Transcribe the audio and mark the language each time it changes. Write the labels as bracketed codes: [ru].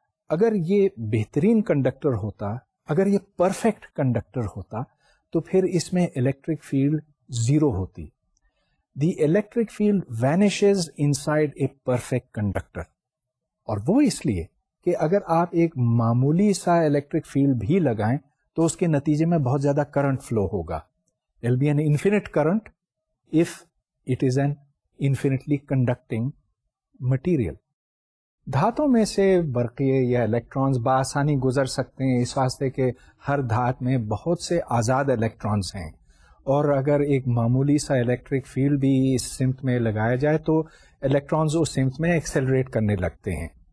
[ur] اگر یہ بہترین کنڈکٹر ہوتا, اگر یہ پرفیکٹ کنڈکٹر ہوتا, تو پھر اس میں الیکٹرک فیلڈ زیرو ہوتی. [en] the electric field vanishes inside a perfect conductor, [ur] اور وہ اس لیے کہ اگر آپ ایک معمولی سا الیکٹرک فیلڈ بھی لگائیں تو اس کے نتیجے میں بہت زیادہ کرنٹ فلو ہوگا. [en] There will be an infinite current if it is an infinitely conducting material. [ur] دھاتوں میں سے برقیے یا الیکٹرانز بآسانی گزر سکتے ہیں, اس واسطے کہ ہر دھات میں بہت سے آزاد الیکٹرانز ہیں, اور اگر ایک معمولی سا الیکٹرک فیلڈ بھی اس سمت میں لگایا جائے تو الیکٹرانز اس سمت میں ایکسیلریٹ کرنے لگتے ہیں.